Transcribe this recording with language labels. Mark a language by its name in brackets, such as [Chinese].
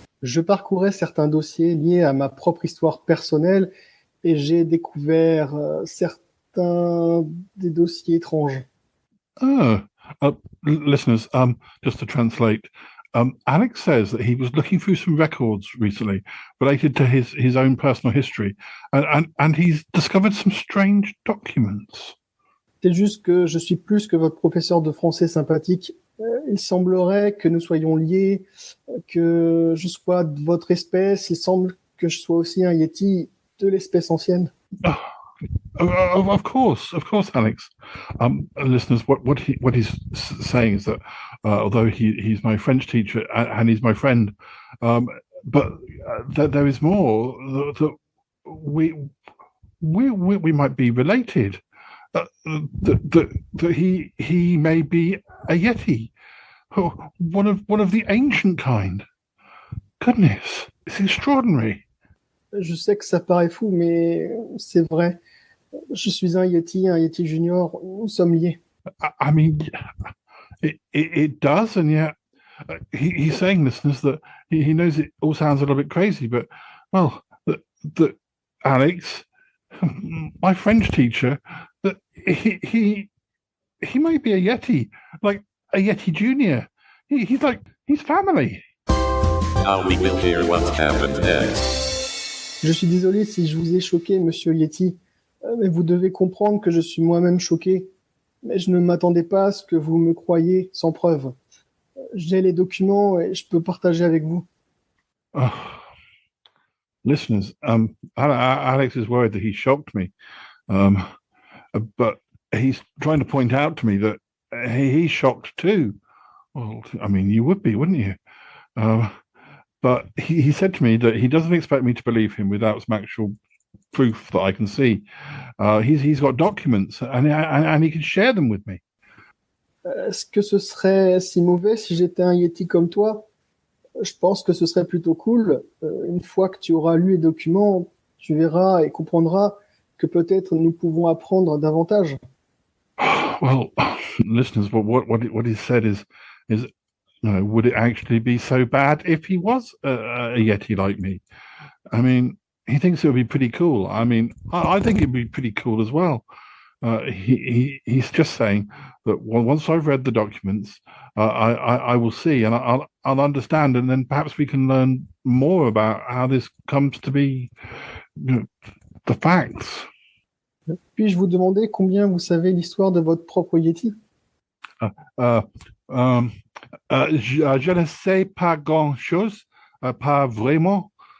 [French] Je parcourais certains dossiers liés à ma propre histoire personnelle et j'ai découvert certains des dossiers étranges. [English] Listeners, just to translate, Alex says that he was looking through some records recently related to his own personal history, and he's discovered some strange documents. [French] C'est juste que je suis plus que votre professeur de français sympathique. Il semblerait que nous soyons liés, que je sois de votre espèce. Il semble que je sois aussi un Yeti de l'espèce ancienne. [English] Of course, Alex. Listeners, what he's saying is that although he's my French teacher and he's my friend, but that there is more, that we might be related. That he may be a Yeti, one of the ancient kind. Goodness, it's extraordinary. [French] Je sais que ça paraît fou, mais c'est vrai. Je suis un Yeti junior. Nous sommes liés. [English] I mean, it does, and yet he's saying, listeners, that he knows it all sounds a little bit crazy, but well, that Alex, my French teacher, that he might be a Yeti, like a Yeti Junior. He's family. Now we will hear what happened next. [French] Je suis désolé si je vous ai choqué, monsieur Yeti, mais vous devez comprendre que je suis moi-même choqué. Mais je ne m'attendais pas à ce que vous me croyiez sans preuve. J'ai les documents et je peux partager avec vous. [English] Listeners, Alex is worried that he shocked me, but he's trying to point out to me that he's shocked too. Well, I mean, you would be, wouldn't you? But he said to me that he doesn't expect me to believe him without some actual proof that I can see. He's got documents and he can share them with me. [French] Est-ce que ce serait si mauvais si j'étais un Yeti comme toi? Je pense que ce serait plutôt cool. Une fois que tu auras lu les documents, tu verras et comprendras que peut-être nous pouvons apprendre davantage. [English] Well, listeners, what he said is, would it actually be so bad if he was a Yeti like me? I mean, he thinks it would be pretty cool. I mean, I think it'd be pretty cool as well. He's just saying that once I've read the documents, I will see and I'll understand, and then perhaps we can learn more about how this comes to be, the facts. [French] Puis-je vous demander combien vous savez l'histoire de votre propre Yeti? Je ne sais pas grand-chose, pas vraiment.